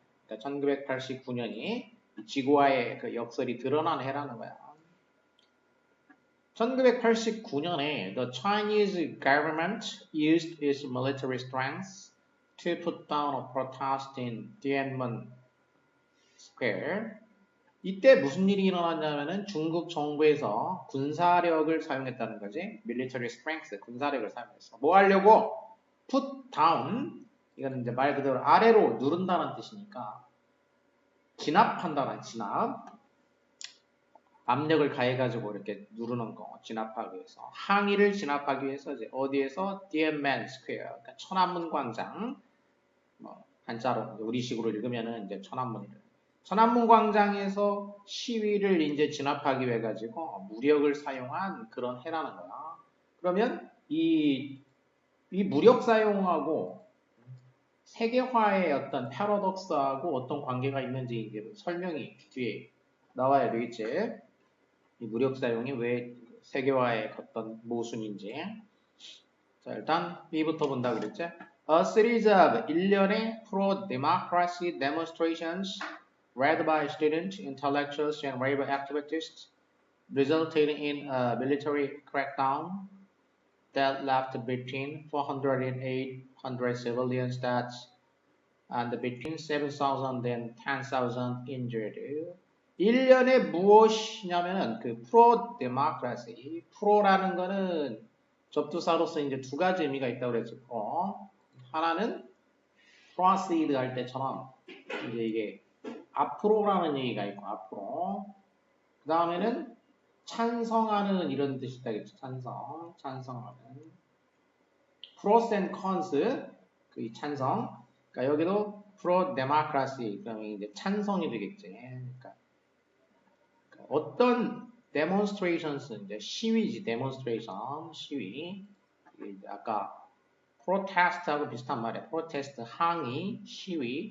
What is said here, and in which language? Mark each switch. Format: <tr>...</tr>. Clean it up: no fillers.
<ko>그러니까 1989년이 지구화의 그 역설이 드러난 해라는 거야.</ko> <en>1989년에 the Chinese government used its military strength to put down a protest in Tiananmen Square.</en> <ko>이때 무슨 일이 일어났냐면은 중국 정부에서 군사력을 사용했다는 거지. military strength, 군사력을 사용했어. 뭐 하려고? put down. 이건 이제 말 그대로 아래로 누른다는 뜻이니까 진압한다는 진압. 압력을 가해가지고 이렇게 누르는 거, 진압하기 위해서. 항의를 진압하기 위해서 이제 어디에서? Tiananmen Square, 그러니까 천안문 광장. 뭐 한자로 우리식으로 읽으면은 이제 천안문이래. 천안문 광장에서 시위를 이제 진압하기 위해 가지고 무력을 사용한 그런 해라는 거야. 그러면 이 무력 사용하고 세계화의 어떤 패러독스하고 어떤 관계가 있는지 이제 설명이 뒤에 나와야 되겠지. 이 무력 사용이 왜 세계화의 어떤 모순인지. 자, 일단 B부터 본다 그랬지.</ko> <en>A series of</en> <ko>일련의</ko> <en>pro-democracy demonstrations led by students, intellectuals, and labor activists resulted in a military crackdown that left between 400 and 800 civilian deaths and between 7,000 and 10,000 injured.</en> <ko>일련의 무엇이냐면은 그 프로-데모크라시, 프로라는 거는 접두사로서 이제 두 가지 의미가 있다고 그랬죠. 하나는 proceed 할 때처럼 이제 이게 앞으로라는 얘기가 있고 앞으로. 그 다음에는 찬성하는 이런 뜻이 있다겠죠. 찬성하는. pros and cons 그 찬성. 그러니까 여기도 pro-democracy 그러면 이제 찬성이 되겠지. 그러니까 어떤 demonstrations 이제 시위지 demonstration 시위. 이제 아까 protest하고 비슷한 말이야. protest 항의, 시위.</ko>